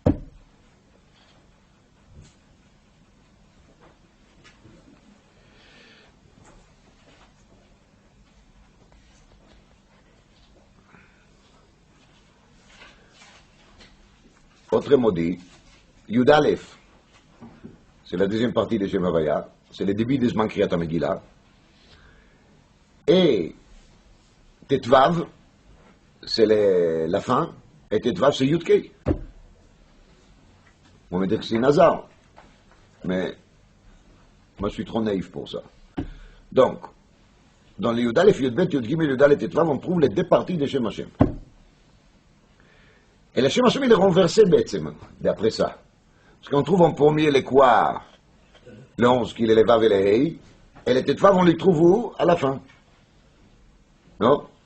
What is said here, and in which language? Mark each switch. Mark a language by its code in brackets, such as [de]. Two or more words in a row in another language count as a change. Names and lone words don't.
[fr] Autrement dit, [he] יוד אלף, [fr] c'est la deuxième partie de [he] שם הויה, [fr] c'est le début de [he] זמן קריאת המגילה, [fr] et Tetvav, c'est la fin, et Tetvav, c'est Yud-Kei. On va dire que c'est Nazar, mais moi je suis trop naïf pour ça. Donc, dans les [he] יוד אלף, יוד בית, יוד גימל, יוד אלף, [fr] Tetvav, on trouve les deux parties de [he] שם השם. [fr] Et le [he] שם השם, [fr] il est renversé, Be'etzem, d'après ça. Parce qu'on trouve en premier les quoi, le 11, qui est les Vav et les Hei, et les Tetvav, on les trouve où? À la fin. Non?